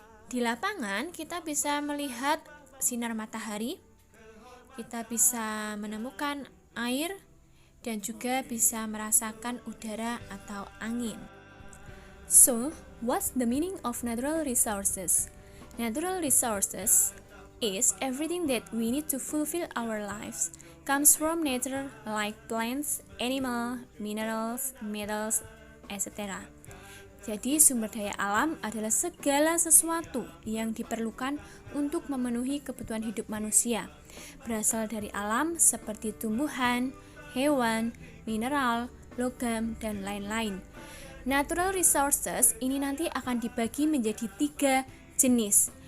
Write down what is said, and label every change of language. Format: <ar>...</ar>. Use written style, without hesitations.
<id>Di lapangan kita bisa melihat sinar matahari, kita bisa menemukan air, dan juga bisa merasakan udara atau angin.</id> <en>So, what's the meaning of natural resources? Natural resources is everything that we need to fulfill our lives. Comes from nature like plants, animals, minerals, metals, etc.</en> <id>Jadi sumber daya alam adalah segala sesuatu yang diperlukan untuk memenuhi kebutuhan hidup manusia. Berasal dari alam seperti tumbuhan, hewan, mineral, logam, dan lain-lain. Natural resources ini nanti akan dibagi menjadi 3 jenis.</id>